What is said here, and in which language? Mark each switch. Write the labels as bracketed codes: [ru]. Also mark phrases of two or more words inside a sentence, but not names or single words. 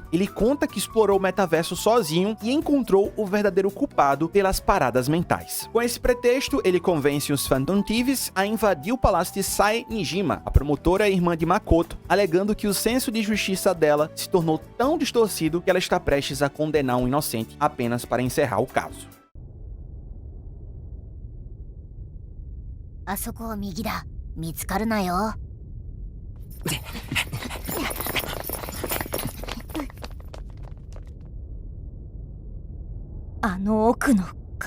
[pt] Ele conta que explorou o metaverso sozinho e encontrou o verdadeiro culpado pelas paradas mentais. Com esse pretexto, ele convence os Phantom Thieves a invadir o palácio de Sae Nijima, a promotora e irmã de Makoto, alegando que o senso de justiça dela se tornou tão distorcido que ela está prestes a condenar um inocente apenas para encerrar o caso. [ja] あそこは右だ。見つかるなよ。あの奥のか。